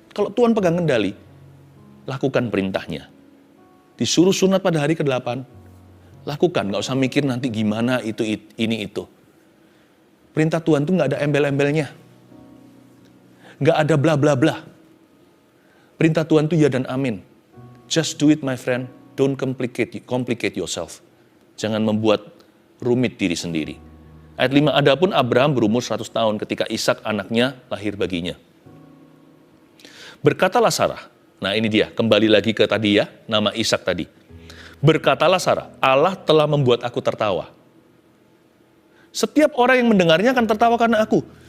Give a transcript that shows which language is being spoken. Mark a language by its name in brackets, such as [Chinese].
[Indonesian] Kalau Tuhan pegang kendali, lakukan perintahnya. Disuruh sunat pada hari ke-8, lakukan. Gak usah mikir nanti gimana ini itu. Perintah Tuhan itu gak ada embel-embelnya. Gak ada bla bla bla. Perintah Tuhan itu ya dan amin. [English] Just do it my friend. Don't complicate yourself. [Indonesian] Jangan membuat rumit diri sendiri. Ayat 5, adapun Abraham berumur 100 tahun ketika Ishak anaknya lahir baginya. Berkatalah Sarah, nah ini dia, kembali lagi ke tadi ya, nama Ishak tadi. Berkatalah Sarah, Allah telah membuat aku tertawa. Setiap orang yang mendengarnya akan tertawa karena aku.